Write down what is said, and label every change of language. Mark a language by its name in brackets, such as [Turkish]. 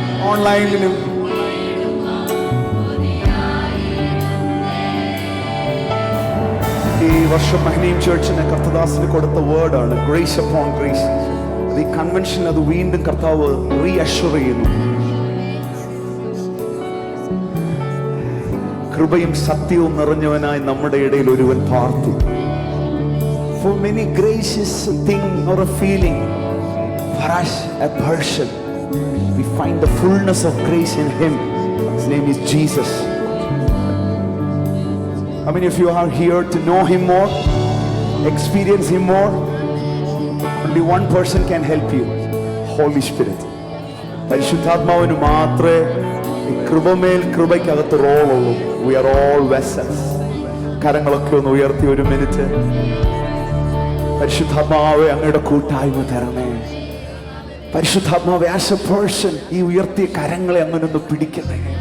[Malayalam] ഓൺലൈനിലും ഈ വർഷം മഹനീം ചർച്ചിന് കർത്തദാസിന് കൊടുത്ത വേർഡാണ് ഗ്രേസ് അപ്പോൺ ഗ്രേസ്. അത് ഈ കൺവെൻഷൻ അത് വീണ്ടും കർത്താവ് റീഅഷ്വർ ചെയ്യുന്നു. കൃപയും സത്യവും നിറഞ്ഞവനായി നമ്മുടെ ഇടയിൽ ഒരുവൻ പാർത്തു. [English] For many grace is a thing or a feeling. For us a person. We find the fullness of grace in Him. His name is Jesus. How many of you are here to know Him more, experience Him more? Only one person can help you. Holy Spirit. [Malayalam] പരിശുദ്ധാത്മാവിന് മാത്രമേ ഈ കൃപമേൽ കൃപയ്ക്കകത്ത് റോളുള്ളൂ. [English] We are all vessels. [Malayalam] കരങ്ങളൊക്കെ ഒന്ന് ഉയർത്തി ഒരു minute. പരിശുദ്ധാത്മാവേ, അങ്ങയുടെ കൂട്ടായ്മ തരണേ. പരിശുദ്ധാത്മാവേ, [English] as a person [Malayalam] ഈ ഉയർത്തിയ കരങ്ങളെ അങ്ങനെ ഒന്ന് പിടിക്കണേ.